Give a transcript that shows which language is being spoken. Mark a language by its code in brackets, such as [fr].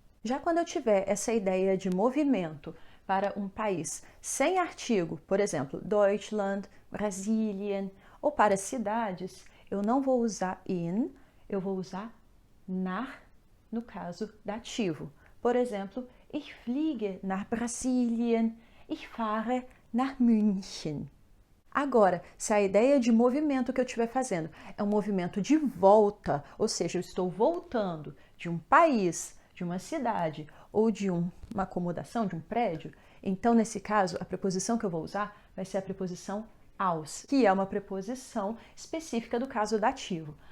[pt] Já quando eu tiver essa ideia de movimento para um país sem artigo, por exemplo, Deutschland, Brasilien, ou para cidades, eu não vou usar in, eu vou usar nach, no caso dativo. Por exemplo, [de] ich fliege nach Brasilien, ich fahre nach München. [pt] Agora, se a ideia de movimento que eu estiver fazendo é um movimento de volta, ou seja, eu estou voltando de um país, de uma cidade ou de uma acomodação, de um prédio, então nesse caso a preposição que eu vou usar vai ser a preposição aus, que é uma preposição específica do caso dativo.